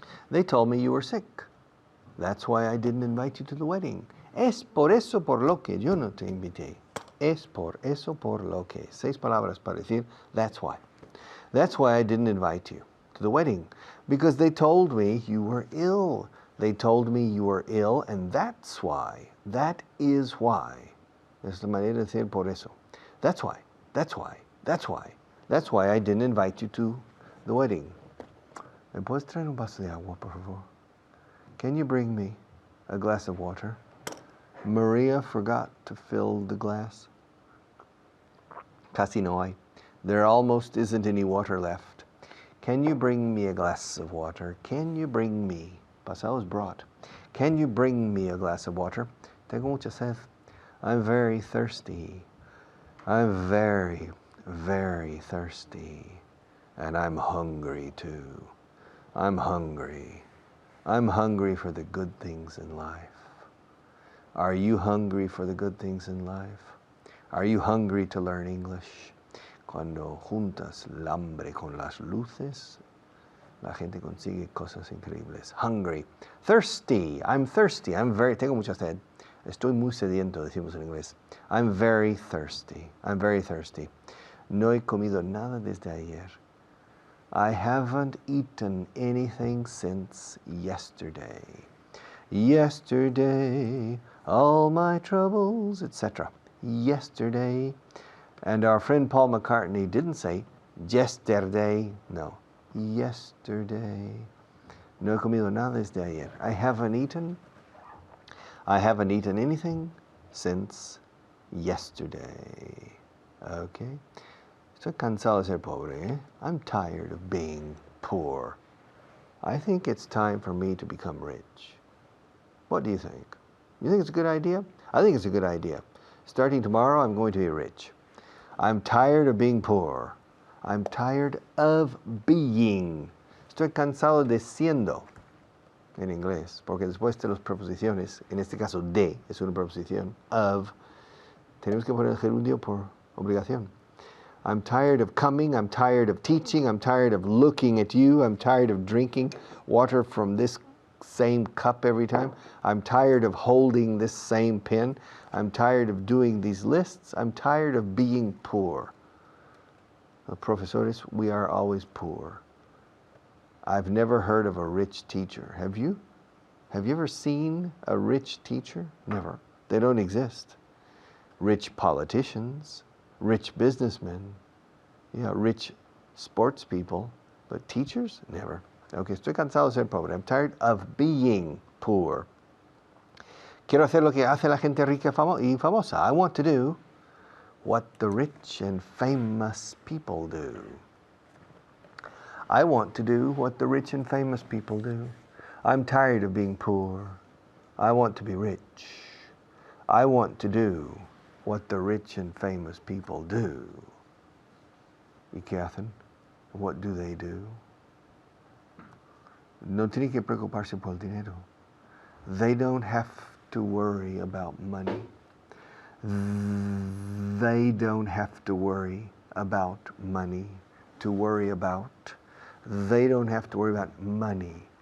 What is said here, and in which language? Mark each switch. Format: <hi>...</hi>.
<en>They told me you were sick. That's why I didn't invite you to the wedding.</en> <es>Es por eso por lo que yo no te invité. Es por eso por lo que. 6 palabras para decir</es> <en>that's why. That's why I didn't invite you to the wedding. Because they told me you were ill. They told me you were ill, and that's why. That is why.</en> <es>Es la manera de decir por eso.</es> <en>That's why. That's why. That's why. That's why I didn't invite you to the wedding.</en> <es>¿Me puedes traer un vaso de agua, por favor?</es> <en>Can you bring me a glass of water? Maria forgot to fill the glass.</en> <es>Casi no hay.</es> <en>There almost isn't any water left. Can you bring me a glass of water? Can you bring me? Pasado is brought. Can you bring me a glass of water?</en> <es>Tengo mucha sed.</es> <en>I'm very thirsty. I'm very, very thirsty. And I'm hungry too. I'm hungry. I'm hungry for the good things in life. Are you hungry for the good things in life? Are you hungry to learn English?</en> <es>Cuando juntas el hambre con las luces, la gente consigue cosas increíbles.</es> <en>Hungry. Thirsty. I'm thirsty.</en> <es>Tengo mucha sed. Estoy muy sediento, decimos en inglés.</es> <en>I'm very thirsty. I'm very thirsty.</en> <es>No he comido nada desde ayer.</es> <en>I haven't eaten anything since yesterday. Yesterday, all my troubles, etc. Yesterday. And our friend Paul McCartney didn't say yesterday. No, yesterday.</en> <es>No he comido nada desde ayer.</es> <en>I haven't eaten anything since yesterday. Okay?</en> <es>Estoy cansado de ser pobre, eh?</es> <en>I'm tired of being poor. I think it's time for me to become rich. What do you think? You think it's a good idea? I think it's a good idea. Starting tomorrow, I'm going to be rich. I'm tired of being poor. I'm tired of being.</en> <es>Estoy cansado de siendo en inglés, porque después de las preposiciones, en este caso de es una preposición, of, tenemos que poner el gerundio por obligación.</es> <en>I'm tired of coming, I'm tired of teaching, I'm tired of looking at you, I'm tired of drinking water from this same cup every time, I'm tired of holding this same pen, I'm tired of doing these lists, I'm tired of being poor. Profesores, we are always poor. I've never heard of a rich teacher. Have you? Have you ever seen a rich teacher? Never. They don't exist. Rich politicians, rich businessmen, yeah, rich sports people, but teachers? Never.</en> <es>Okay, estoy cansado de ser pobre.</es> <en>I'm tired of being poor.</en> <es>Quiero hacer lo que hace la gente rica y famosa.</es> <en>I want to do what the rich and famous people do. I want to do what the rich and famous people do. I'm tired of being poor. I want to be rich. I want to do what the rich and famous people do.</en> <es>¿Y qué hacen?</es> <en>What do they do?</en> <es>No tienen que preocuparse por el dinero.</es> <en>They don't have to worry about money. They don't have to worry about money. To worry about. They don't have to worry about money.</en>